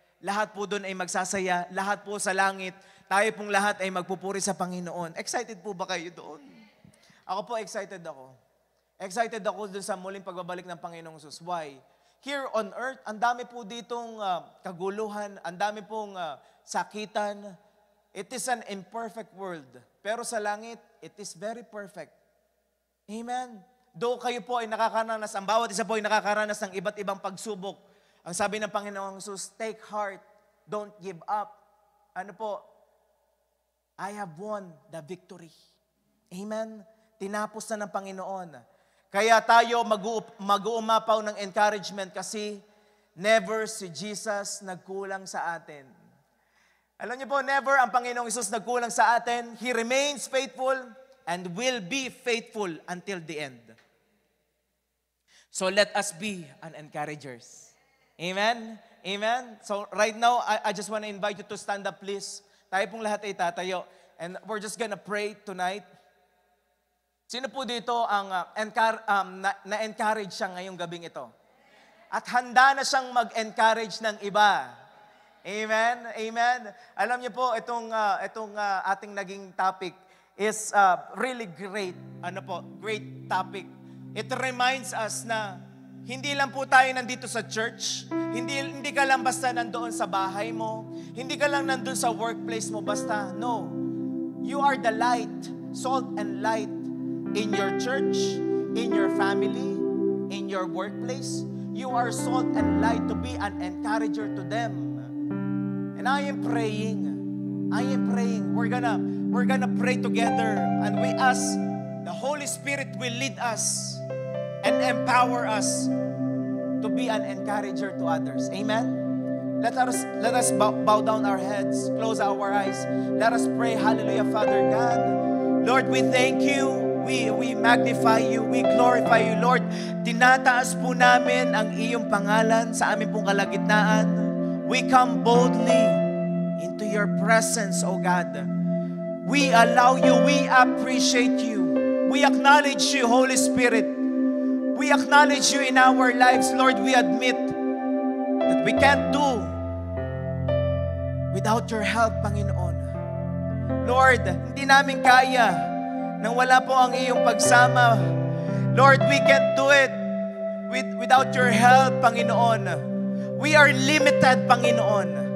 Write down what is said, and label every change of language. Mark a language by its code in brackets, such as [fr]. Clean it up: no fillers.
[tl] Lahat po doon ay magsasaya, lahat po sa langit, tayo pong lahat ay magpupuri sa Panginoon. Excited po ba kayo doon? Ako po, excited ako. Excited ako doon sa muling pagbabalik ng Panginoong Hesus. [en] Why? Here on earth, [tl] ang dami po ditong kaguluhan, ang dami pong sakitan. [en] It is an imperfect world. [tl] Pero sa langit, [en] it is very perfect. Amen? [tl] Though kayo po ay nakakaranas, ang bawat isa po ay nakakaranas ng iba't ibang pagsubok. Ang sabi ng Panginoong Jesus, [en] take heart, don't give up. [tl] Ano po? [en] I have won the victory. Amen? [tl] Tinapos na ng Panginoon. Kaya tayo mag-uumapaw ng encouragement kasi never si Jesus nagkulang sa atin. Alam niyo po, never ang Panginoong Hesus nagkulang sa atin. [en] He remains faithful and will be faithful until the end. So let us be an encouragers. Amen? Amen? So right now, I just want to invite you to stand up, please. [tl] Tayo pong lahat ay tatayo. [en] And we're just gonna pray tonight. [tl] Sino po dito ang na-encourage siya ngayong gabing ito? At handa na siyang mag-encourage ng iba. Amen? Amen? Alam niyo po, itong ating naging topic [en] is really great. Great topic. It reminds us [tl] na hindi lang po tayo nandito sa church. Hindi ka lang basta nandoon sa bahay mo. Hindi ka lang nandoon sa workplace mo basta. No. [en] You are the light, salt and light in your church, in your family, in your workplace. You are salt and light to be an encourager to them. And I am praying. We're gonna pray together, and we ask the Holy Spirit will lead us and empower us to be an encourager to others. Amen. Let us bow down our heads, close our eyes. Let us pray. Hallelujah, Father God. Lord, we thank you. We magnify you, we glorify you, Lord. [tl] Tinataas po namin ang iyong pangalan sa aming pong kalagitnaan. [en] We come boldly into your presence, O God. We allow you, we appreciate you. We acknowledge you, Holy Spirit. We acknowledge you in our lives, Lord. We admit that we can't do without your help, Panginoon. [tl] Lord, hindi namin kaya nang wala po ang iyong pagsama. [en] Lord, we can't do it without your help, Panginoon. We are limited, Panginoon.